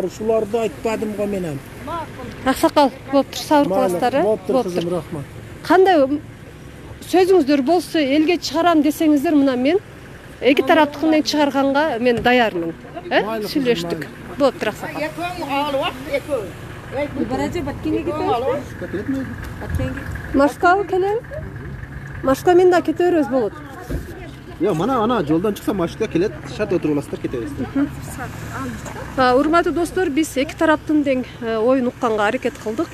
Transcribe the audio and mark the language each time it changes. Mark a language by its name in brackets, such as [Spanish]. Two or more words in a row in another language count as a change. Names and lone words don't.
[Kyrgyz] Ушуларды айтпадым го менен. Аксакал болуптур, сабыр кыласыздар, Болуптур кызым, рахмат. Кандай сөзүңүздөр болсо элге чыгарам десеңиздер, мына мен эки тараптыкын чыгарганга мен даярмын. Сүйлөштүк. Болуптур Аксакал. Ekön ağlı var, ekön. Баража баткенге кетебиз. Баткенге. Машка алып келем. Машка мен да кете беребиз болот. Ана жолдан чыкса машина келет, шарт отуруп аласыздар, кетебиз. Урматтуу достор, биз эки тараптын тең оюн укканга аракет кылдык.